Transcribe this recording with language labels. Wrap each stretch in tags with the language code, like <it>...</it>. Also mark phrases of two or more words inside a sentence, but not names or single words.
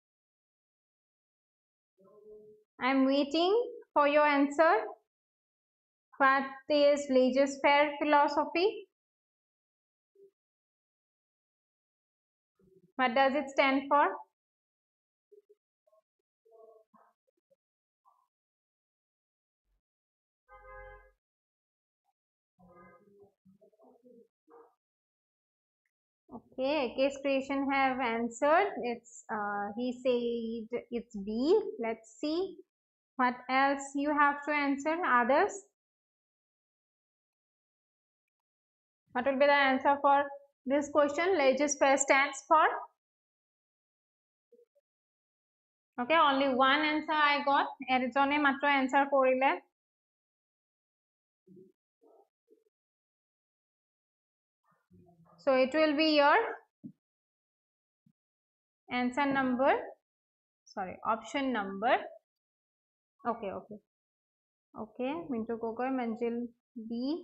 <en>I am waiting for your answer. What is laissez-faire philosophy? What does it stand for? Okay, case creation have answered. It's he said it's B. Let's see what else you have to answer. Others, what will be the answer for this question? Laissez-faire stands for, okay, only one answer I got.</en> <as>এৰিজনে মাত্ৰ answer কৰিলে.</as> <en>So it will be your answer number, sorry, option number. Okay, Mintu Gogoi, Manjil B.</en>